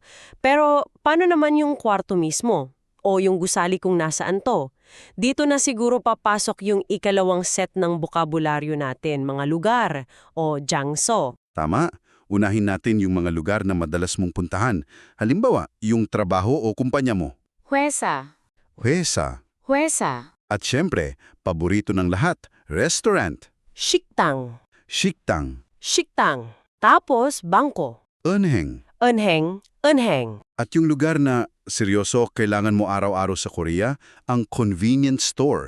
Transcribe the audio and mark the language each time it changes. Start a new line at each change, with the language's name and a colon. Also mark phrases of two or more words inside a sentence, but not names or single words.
Filipino: Pero paano naman yung kwarto mismo? O yung gusali kung nasaan to? Dito na siguro papasok yung ikalawang set ng bokabularyo natin, mga lugar o jangso. Tama, unahin natin yung mga lugar na madalas mong puntahan. Halimbawa, yung trabaho o kumpanya mo.
Korean: 회사, Hwesa. 회사.
Filipino: At syempre, paborito ng lahat, restaurant.
Korean: Shiktang. Shiktang.
Filipino: Shiktang. Tapos bangko.
Korean: Eunheng. Eunheng. Eunheng.
Filipino: At yung lugar na seryoso kailangan mo araw-araw sa Korea, ang
English: convenience store.